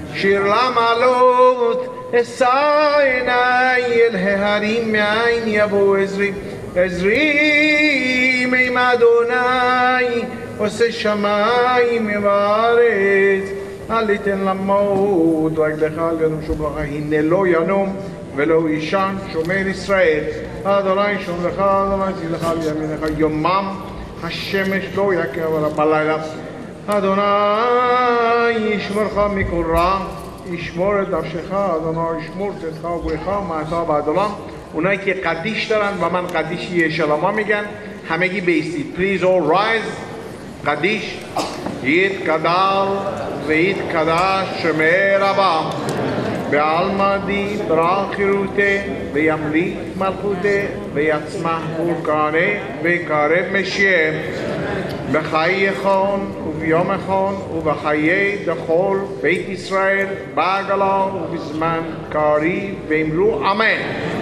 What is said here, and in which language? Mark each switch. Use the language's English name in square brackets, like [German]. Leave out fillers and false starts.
[Hebrew] שיר למעלות אשא עיני אל ההרים מאין יבוא עזרי עזרי מעם אדוני עושה שמיים וארץ אל יתן למות רגלך אל ינום שום לך הנה לא ינום ולא יישן שומר ישראל אדוני שום לך אדוני צילך על ימינך יומם השמש לא יכבה בלילה אדוני ישמרך מכל רע ישמור את נפשך אדוני ישמור צאתך ובואך מעתה ועד עולם. [Persian] اونایی که قدیش دارن و من قدیشی شلما میگن همگی بیستید. [English] Please all rise. [Aramaic] قدیش יתגדל ויתקדש שמי רבה בעלמא דיברה חירותי וימליך מלכותי ויצמח ברכני ויקרב משיח בחייכון וביומכון ובחיי דכל בית ישראל בעגלה ובזמן קריב ואמרו אמן.